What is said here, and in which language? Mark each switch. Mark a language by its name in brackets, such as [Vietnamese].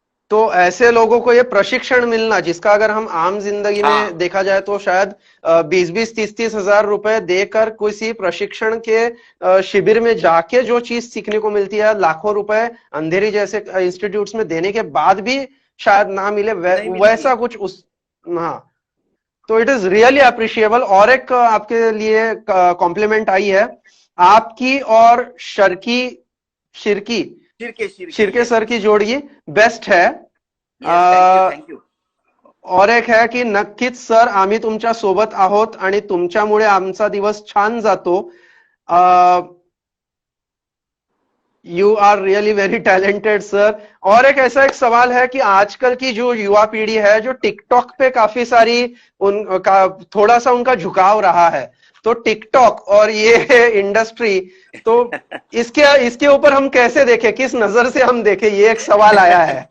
[Hindi] तो ऐसे लोगों को ये प्रशिक्षण मिलना, जिसका अगर हम आम जिंदगी में देखा जाए तो शायद 20-20, 30-30 हजार रुपए देकर किसी प्रशिक्षण के शिविर में जाके जो चीज सीखने को मिलती है, लाखों रुपए अंधेरी जैसे इंस्टीट्यूट्स में देने के बाद भी शायद ना मिले, वैसा कुछ उस, हाँ। तो [English] It is really appreciable. [Hindi] और एक आपके लिए कॉम्प्लीमेंट आई है आपकी और शिरके सर की जोड़ी बेस्ट है। [English] Thank you. [Hindi] और एक है की [Marathi] नक्कीच सर, आम्ही तुमच्या सोबत आहोत आणि तुमच्यामुळे आमचा दिवस छान जातो। [English] You are really very talented sir. [Hindi] और एक ऐसा एक सवाल है कि आजकल की जो युवा पीढ़ी है, जो टिकटॉक पे काफी सारी उनका थोड़ा सा उनका झुकाव रहा है, तो टिकटॉक और ये इंडस्ट्री, तो इसके ऊपर हम कैसे देखें, किस नजर से हम देखें, ये एक सवाल आया है।